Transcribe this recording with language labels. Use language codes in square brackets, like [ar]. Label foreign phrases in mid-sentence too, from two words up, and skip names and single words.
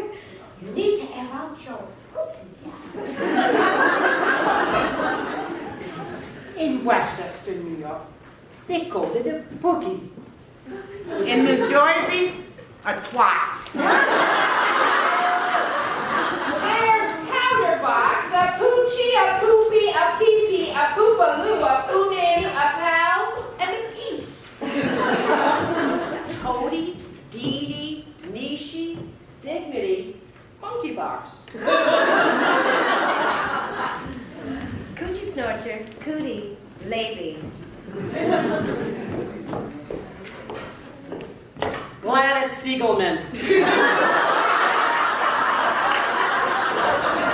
[en] You need to air out your pussycat. In Westchester, New York, they called it a boogie. In New Jersey, a twat. There's powderbox, a poochie, a poopy, a pee-pee, a poopaloo, a poonin, a pal, and a pee. Toady, Dee-dee, Nishi, Dignity, Monkey Box. Coochie snorcher, cootie, lady. Gladys Siegelman.